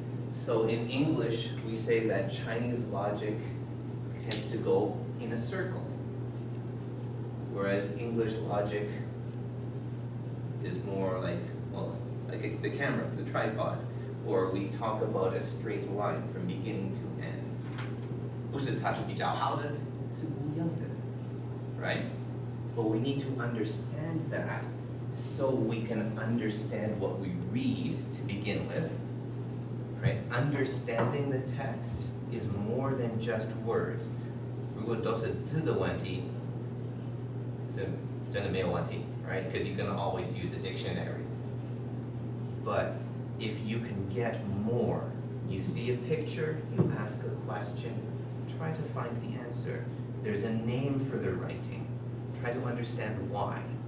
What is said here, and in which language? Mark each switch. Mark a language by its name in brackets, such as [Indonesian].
[English] So in English, we say that Chinese logic tends to go in a circle, whereas English logic is more like, well, like the camera, the tripod, or we talk about a straight line from beginning to end. [Chinese] 不是它是比较好的，是不一样的, right? [English] But we need to understand that so we can understand what we read to begin with, right? Understanding the text is more than just words. [Chinese] 如果都是字的问题，是真的没有问题, right? [English] Because you can always use a dictionary. But if you can get more, you see a picture, you ask a question, try to find the answer. There's a name for the writing. Try to understand why.